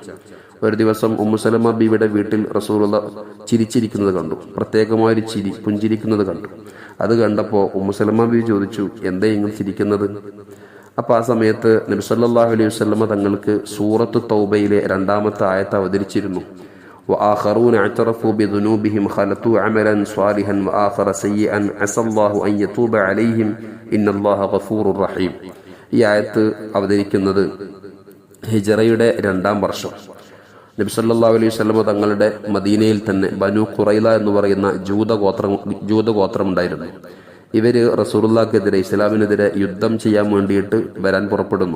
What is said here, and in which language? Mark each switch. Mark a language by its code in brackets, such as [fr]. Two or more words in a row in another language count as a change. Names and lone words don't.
[ml] ഒരു ദിവസം ഉമ്മു സലമ ബീവിയുടെ വീട്ടിൽ റസൂലുള്ളാഹി ചിരിച്ചിരിക്കുന്നത് കണ്ടു. പ്രത്യേകമായൊരു ചിരി, പുഞ്ചിരിക്കുന്നത് കണ്ടു. അത് കണ്ടപ്പോൾ ഉമ്മു സലമ ബീവി ചോദിച്ചു, എന്തേ ഇങ്ങനെ ചിരിക്കുന്നത്? അപ്പോൾ ആ സമയത്ത് നബി [ar] صلى الله عليه وسلم [ml] തങ്ങൾക്ക് സൂറത്തു തൗബയിലെ 2-ാമത്തെ ആയത്ത് അവതരിച്ചിരുന്നു. [ar] وآخرون اعترفوا بذنوبهم خلطوا عملا صالحا وآخر سيئا عسى الله أن يتوب عليهم إن الله غفور رحيم. [ml] ഈ ആയത്ത് അവതരിക്കുന്നത് ഹിജറയുടെ 2-ാം വർഷം. നബി [ar] صلى الله عليه وسلم [ml] തങ്ങളുടെ മദീനയിൽ തന്നെ ബനു ഖുറൈള എന്ന് പറയുന്ന ജൂതഗോത്രം ഉണ്ടായിരുന്നു. ഇവര് റസൂലുള്ളാഹിക്കെതിരെ, ഇസ്ലാമിനെതിരെ യുദ്ധം ചെയ്യാൻ വേണ്ടിയിട്ട് വരാൻ പുറപ്പെടുന്നു.